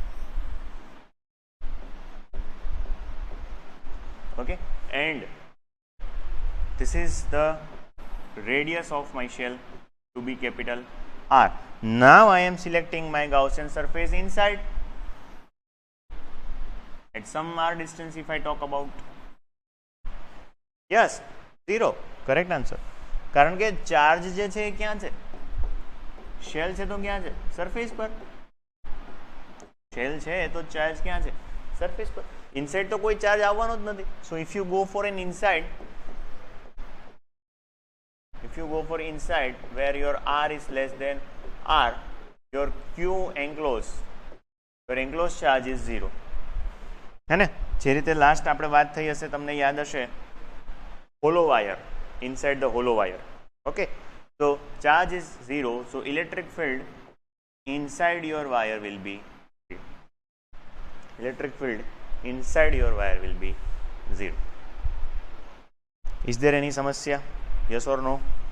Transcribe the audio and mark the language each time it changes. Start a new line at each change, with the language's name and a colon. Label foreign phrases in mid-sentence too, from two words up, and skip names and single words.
English: Okay, and this is the radius of my shell to be capital R. Now I am selecting my Gaussian surface inside at some R distance. If I talk about, yes, 0, correct answer.
Gujarati: કારણ કે ચાર્જ જે છે એ ક્યાં છે? શેલ છે તો ક્યાં છે? સરફેસ પર. શેલ છે તો ચાર્જ ક્યાં છે? સરફેસ પર. ઇનસાઇડ તો કોઈ ચાર્જ આવવાનો જ નથી.
English: so if you go for an inside, if you go for inside where your R is less than R, your Q enclosed, your enclosed charge is 0.
Hindi: है ने?
Gujarati: જે રીતે લાસ્ટ આપણે વાત થઈ હશે તમને યાદ હશે,
English: hollow wire, inside the hollow wire. Okay, so charge is 0, so electric field inside your wire will be 0. Electric field inside your wire will be 0. Is there any samasya? Yes or no?